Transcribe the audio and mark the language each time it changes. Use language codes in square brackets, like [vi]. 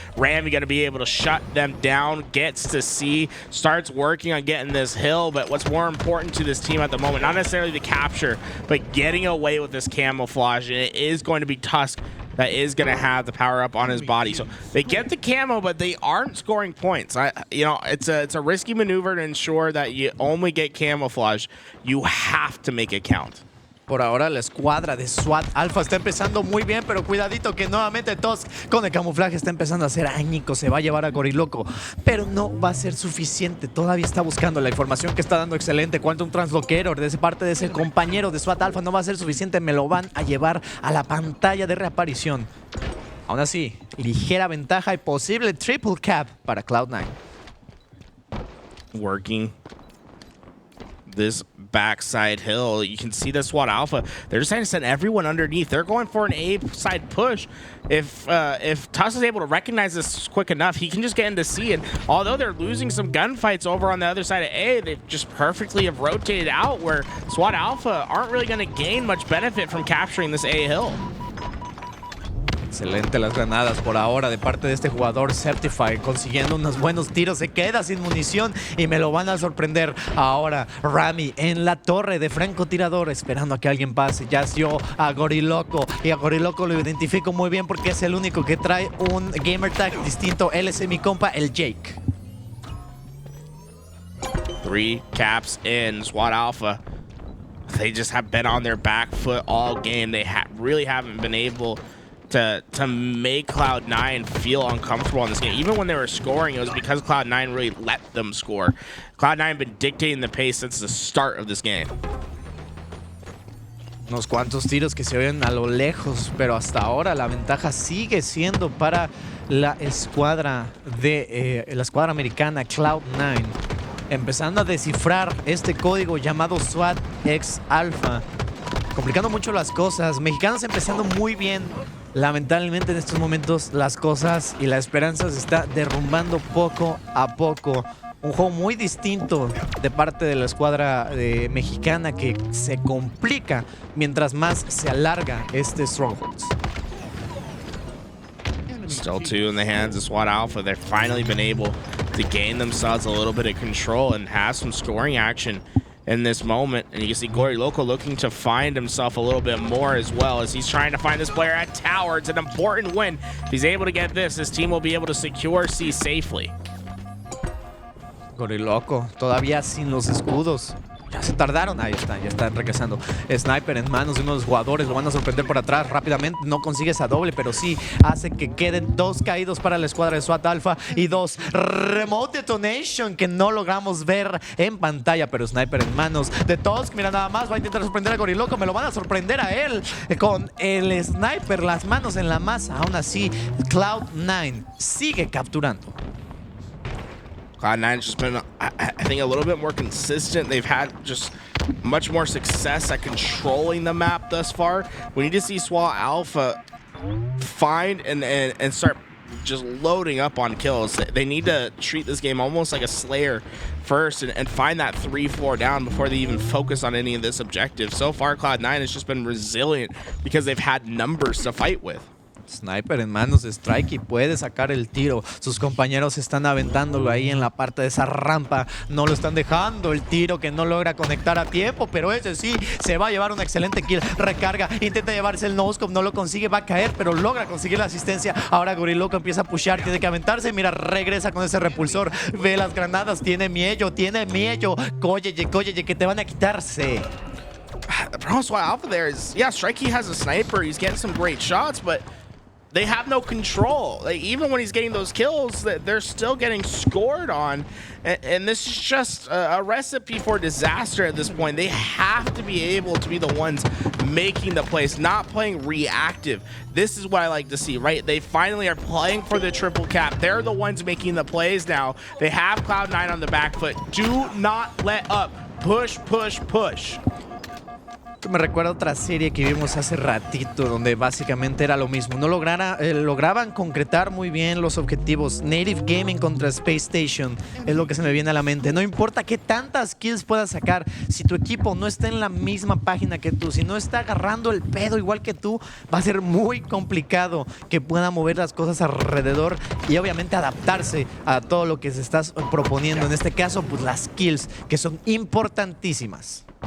[en] Rammyy gonna be able to shut them down, gets to C, starts working on getting this hill, but what's more important to this team at the moment, not necessarily the capture, but getting away with this camouflage, and it is going to be Tusk that is going to have the power up on his body. So they get the camo, but they aren't scoring points. It's a risky maneuver to ensure that you only get camouflage. You have to make it count. [es] Por ahora la escuadra de SWAT Alpha está empezando muy bien, pero cuidadito que nuevamente Tusk con el camuflaje está empezando a hacer añicos, se va a llevar a GoryLoco, pero no va a ser suficiente, todavía está buscando la información que está dando excelente, Quantum Translocator de parte de ese compañero de SWAT Alpha no va a ser suficiente, me lo van a llevar a la pantalla de reaparición. Aún así, ligera ventaja y posible triple cap para Cloud9. [en] Working this backside hill, you can see the SWAT Alpha. They're just trying to send everyone underneath. They're going for an A side push. If Tusk is able to recognize this quick enough, he can just get into C. And although they're losing some gunfights over on the other side of A, they just perfectly have rotated out where SWAT Alpha aren't really going to gain much benefit from capturing this A hill. [es] Excelente las granadas por ahora de parte de este jugador Sceptify, consiguiendo unos buenos tiros, se queda sin munición y me lo van a sorprender. Ahora Rammyy en la torre de francotirador esperando a que alguien pase, ya dio a GoryLoco y a GoryLoco lo identifico muy bien porque es el único que trae un gamer tag distinto, él es mi compa, el Jake. [en] 3 caps in, SWAT Alpha. They just have been on their back foot all game. They really haven't been able to make Cloud9 feel uncomfortable in this game. Even when they were scoring, it was because Cloud9 really let them score. Cloud9 have been dictating the pace since the start of this game. [es] Unos cuantos tiros que se oyen a lo lejos, pero hasta ahora la ventaja sigue siendo para la escuadra americana Cloud9, empezando a descifrar este código llamado SWAT X Alpha, complicando mucho las cosas. Mexicanos empezando muy bien. Lamentablemente en estos momentos las cosas y la esperanza se está derrumbando poco a poco. Un juego muy distinto de parte de la escuadra mexicana que se complica mientras más se alarga este Strongholds. [en] Still 2 in the hands of SWAT Alpha. They've finally been able to gain themselves a little bit of control and have some scoring action in this moment. And you can see GoryLoco looking to find himself a little bit more as well as he's trying to find this player at tower. It's an important win. If he's able to get this, his team will be able to secure C safely. [es] GoryLoco todavía sin los escudos. Ya se tardaron. Ahí están, ya están regresando. Sniper en manos de uno de los jugadores. Lo van a sorprender por atrás rápidamente. No consigue esa doble, pero sí hace que queden 2 caídos para la escuadra de SWAT Alpha y 2 Remote Detonation que no logramos ver en pantalla. Pero Sniper en manos de Tusk. Mira, nada más va a intentar sorprender a GoryLoco. Me lo van a sorprender a él con el Sniper, las manos en la masa. Aún así, Cloud9 sigue capturando. [en] Cloud9's just been, I think, a little bit more consistent. They've had just much more success at controlling the map thus far. We need to see SWAT Alpha find and start just loading up on kills. They need to treat this game almost like a Slayer first and find that 3-4 down before they even focus on any of this objective. So far, Cloud9 has just been resilient because they've had numbers to fight with. [es] Sniper en manos de Strikeyy puede sacar el tiro. Sus compañeros están aventándolo ahí en la parte de esa rampa. No lo están dejando. El tiro que no logra conectar a tiempo, pero ese sí se va a llevar una excelente kill. Recarga, intenta llevarse el noscope, no lo consigue, va a caer, pero logra conseguir la asistencia. Ahora GoryLoco empieza a pushear, tiene que aventarse. Mira, regresa con ese repulsor. Ve las granadas, tiene miedo. Cóyeye, que te van a quitarse. [en] The problem with SWAT Alpha there is, yeah, Strikeyy has a sniper. He's getting some great shots, but they have no control. Like, even when he's getting those kills, they're still getting scored on. And this is just a recipe for disaster at this point. They have to be able to be the ones making the plays, not playing reactive. This is what I like to see, right? They finally are playing for the triple cap. They're the ones making the plays now. They have Cloud9 on the back foot. Do not let up. Push, push, push. [es] Esto me recuerda a otra serie que vimos hace ratito, donde básicamente era lo mismo. No lograban concretar muy bien los objetivos. Native Gaming contra Space Station es lo que se me viene a la mente. No importa qué tantas kills puedas sacar, si tu equipo no está en la misma página que tú, si no está agarrando el pedo igual que tú, va a ser muy complicado que pueda mover las cosas alrededor y obviamente adaptarse a todo lo que se está proponiendo. En este caso, pues las kills, que son importantísimas.